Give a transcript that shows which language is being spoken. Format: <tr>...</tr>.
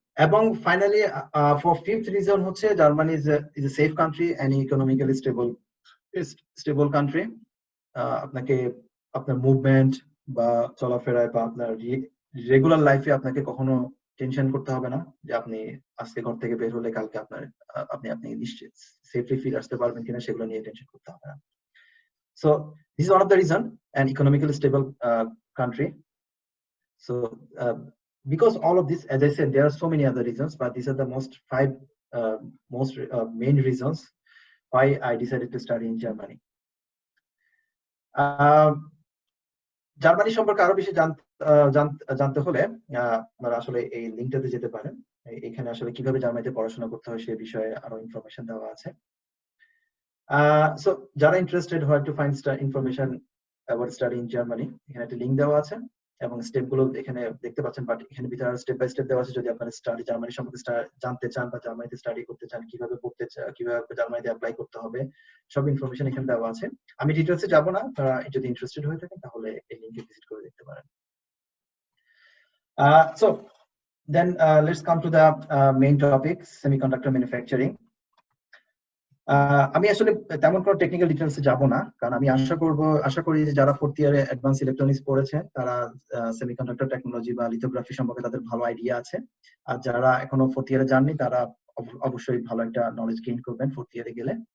<en>এবং finally for fifth reason হচ্ছে Germany is a safe country and economically stable country.</en> <bn>আপনাকে আপনার movement বা চলাফেরায় বা আপনার রেগুলার লাইফে আপনাকে কখনো টেনশন করতে হবে না যে আপনি আজকে ঘর থেকে বের হলে কালকে আপনি নিশ্চিত সেফলি ফিরে আসতে পারবেন কিনা সেগুলো নিয়ে টেনশন করতে হবে না।</bn> <en>So this is one of the reason an economically stable country. So because all of this, as I said, there are so many other reasons, but these are the five most main reasons why I decided to study in Germany.</en> <bn>Germany সম্পর্কে আরো বেশি জানতে হলে আপনারা আসলে এই লিঙ্কটাতে যেতে পারেন। এখানে আসলে কিভাবে জার্মানিতে পড়াশোনা করতে হয় সে বিষয়ে আরো ইনফরমেশন দেওয়া আছে। So যারা ইন্টারেস্টেড হয়</bn> <en>to find information about study in Germany,</en> <bn>এখানে একটা লিঙ্ক দেওয়া আছে এবং স্টেপ গুলো এখানে দেখতে পাচ্ছেন, বাট এখানে ভিতরে স্টেপ বাই স্টেপ দেওয়া আছে। যদি আপনারা স্টাডি জার্মানি সম্পর্কে জানতে চান বা জার্মানিতে স্টাডি করতে চান, কিভাবে পড়তে চান, কিভাবে জার্মানিতে অ্যাপ্লাই করতে হবে, সব ইনফরমেশন এখানে দেওয়া আছে। আমি ডিটেইলসে যাব না, আপনারা যদি ইন্টারেস্টেড হয়ে থাকেন তাহলে এই লিংকে ভিজিট করে দেখতে পারেন।</bn> <en>So then let's come to the main topic, semiconductor manufacturing.</en> <bn>আমি আসলে তেমন কোনো টেকনিক্যাল ডিটেইলসে যাব না, কারণ আমি আশা করি যে যারা ফোর্থ ইয়ারে অ্যাডভান্স ইলেকট্রনিক্স পড়েছে তারা সেমিকন্ডাক্টর টেকনোলজি বা লিথোগ্রাফি সম্পর্কে তাদের ভালো আইডিয়া আছে। আর যারা এখনো ফোর্থ ইয়ারে যাননি তারা অবশ্যই ভালো একটা নলেজ গেইন করবেন ফোর্থ ইয়ারে গেলে।</bn>